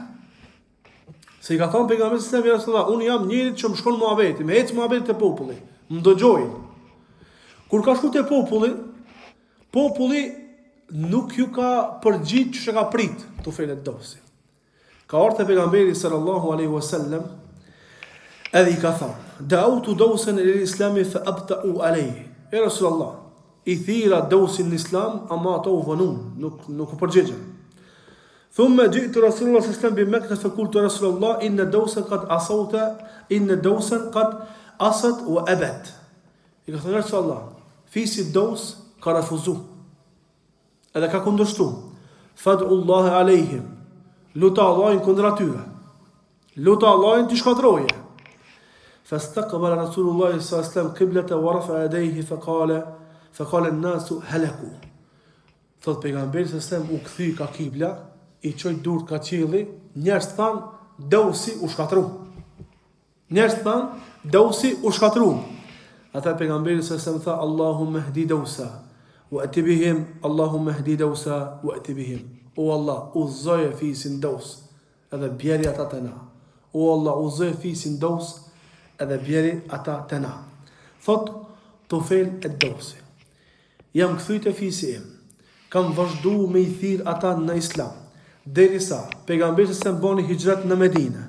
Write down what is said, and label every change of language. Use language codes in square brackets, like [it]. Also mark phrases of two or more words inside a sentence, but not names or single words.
[sq] Se i ka thonë pejgamberi [ar] صلى الله عليه وسلم, [sq] unë jam njëri që më shkon muhabeti, më ec muhabeti te populli, më dëgjojnë. Kur ka shku te populli nuk ju ka përgjigj që ka prit Tufail ad-Dawsi. Ka ardhur te pejgamberi [ar] صلى الله عليه وسلم [sq] edhe i ka thënë, [ar] دعوت دوسا إلى الإسلام فأبطؤوا عليه. يا رسول الله, [sq] i thira Dawsin në Islam, ama ato u vonun, nuk u përgjigjen. [ar] ثم جئت رسول الله صلى الله عليه وسلم بمكة فقلت رسول الله إن دوسا قد عصت وأبت. [sq] I ka thënë Rasulullah, fisi Daws ka refuzu. Edhe ka kundërshtu. [ar] فادع الله عليهم. [sq] Luta Allahin kundër atyre. Luta Allahin të shkatroje. [ar] فاستقبل رسول الله صلى الله عليه وسلم القبلة ورفع يديه فقال الناس هلكوا. [sq] Thot pejgamberi [ar] صلى الله عليه وسلم [sq] u kthy ka kibla, i çoi durt ka qielli, njerëz than Dawsi u shkatru. Ata pejgamberi [ar] صلى الله عليه وسلم tha اللهم اهد دوسا وائت بهم اللهم اهد دوسا وائت بهم. [sq] O Allah, uzoje fisin Daws, edhe bjeri ata të na. O Allah, uzoje fisin Daws, edhe bjeri ata të na. Thot, Tufail ad-Dawsi. Jam kthyt e fisi im. Kam vazhdu me i thirr ata në Islam. Derisa pejgamberi se bani hijrat në Medinë.